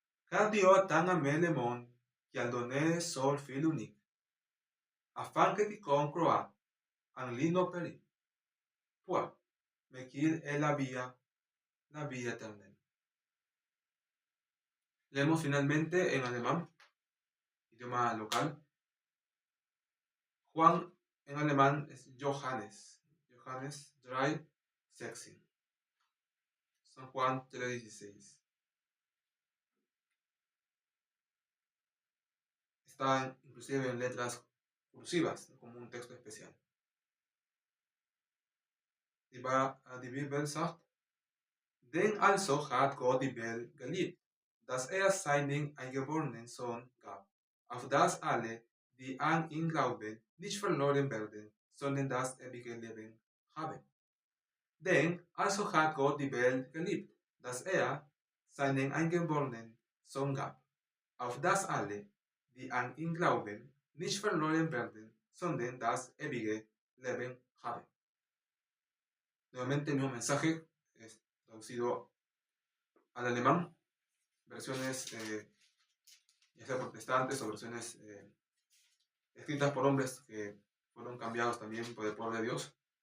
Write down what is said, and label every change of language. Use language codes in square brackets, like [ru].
[fr] Car Dieu a tant aimé le monde qu'il a donné son Fils unique, afin que quiconque croit en lui ne périsse point, mais qu'il ait la vie éternelle. [es] Leemos finalmente en alemán, idioma local. Juan en alemán es Johannes. Johannes 3:16. San Juan 3:16. Está inclusive en letras cursivas, como un texto especial. [de] Die Bibel sagt, denn also hat Gott die Welt geliebt, dass seinen eingeborenen Sohn gab, auf dass alle, die an ihn glauben, nicht verloren werden, sondern das ewige Leben haben. Denn also hat Gott die Welt geliebt, dass seinen eingeborenen Sohn gab, auf dass alle, die an ihn glauben, nicht verloren werden, sondern das ewige Leben haben. [es] Nuevamente el mismo mensaje es traducido al alemán, versiones ya sea protestantes o versiones escritas por hombres que fueron cambiados también por el poder de Dios.